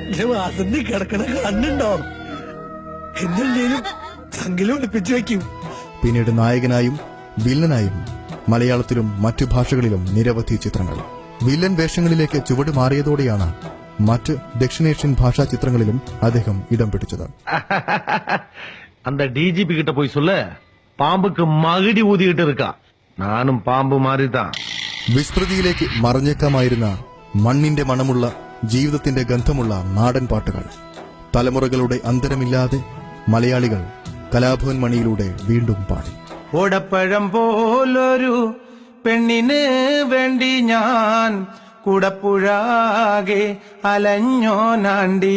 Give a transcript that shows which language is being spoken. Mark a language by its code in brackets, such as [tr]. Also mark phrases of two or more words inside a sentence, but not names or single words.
[ml] പിന്നീട് നായകനായും വില്ലനായും മലയാളത്തിലും മറ്റു ഭാഷകളിലും നിരവധി ചിത്രങ്ങൾ. വില്ലൻ വേഷങ്ങളിലേക്ക് ചുവട് മാറിയതോടെയാണ് മറ്റ് ദക്ഷിണേഷ്യൻ ഭാഷാ ചിത്രങ്ങളിലും അദ്ദേഹം ഇടം പിടിച്ചത്. [ta] அந்த டிஜிபி கிட்ட போய் சொல்ல, பாம்புக்கு மகிடி ஊதிக்கிட்டு இருக்கா, நானும் பாம்பு மாறிதான். [ml] വിസ്മൃതിയിലേക്ക് മറഞ്ഞേക്കാമായിരുന്ന മണ്ണിന്റെ മണമുള്ള ജീവിതത്തിന്റെ ഗന്ധമുള്ള നാടൻ പാട്ടുകൾ തലമുറകളുടെ അന്തരമില്ലാതെ മലയാളികൾ കലാഭവൻ മണിയിലൂടെ വീണ്ടും പാടി. ഓടപ്പഴം പോലൊരു പെണ്ണിന് വേണ്ടി ഞാൻ കുടപ്പുഴാകെ അലഞ്ഞോനാണ്ടി.